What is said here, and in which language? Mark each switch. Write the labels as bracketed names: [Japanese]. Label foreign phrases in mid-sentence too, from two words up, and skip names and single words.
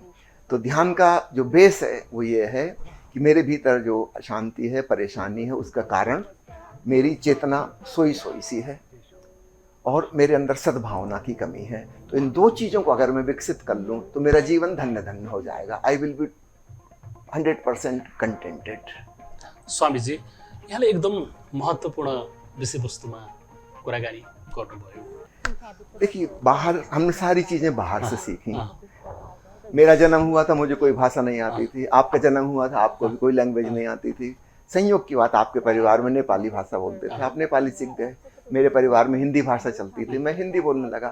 [Hindi] तो ध्यान का जो बेस है वो ये है कि मेरे भीतर जो अशांति है, परेशानी है, उसका कारण मेरी चेतना सोई सोई सी है और मेरे अंदर सद्भावना की कमी है। तो इन दो चीज़ों को अगर मैं विकसित कर लूँ तो मेरा जीवन धन्य धन्य हो जाएगा। [English] I will be 100% contented. [Nepali] स्वामीजी, यहाँले एकदम महत्त्वपूर्ण विषयवस्तुमा कुराकानी गर्नुभयो। [Hindi] देखिए, बाहर हमने सारी चीज़ें बाहर से सीखी। मेरा जन्म हुआ था, मुझे कोई भाषा नहीं आती थी। आपका जन्म हुआ था, आपको भी कोई लैंग्वेज नहीं आती थी। संयोग की बात, आपके परिवार में नेपाली भाषा बोलते थे, आप नेपाली सीख गए। मेरे परिवार में हिंदी भाषा चलती थी, मैं हिंदी बोलने लगा।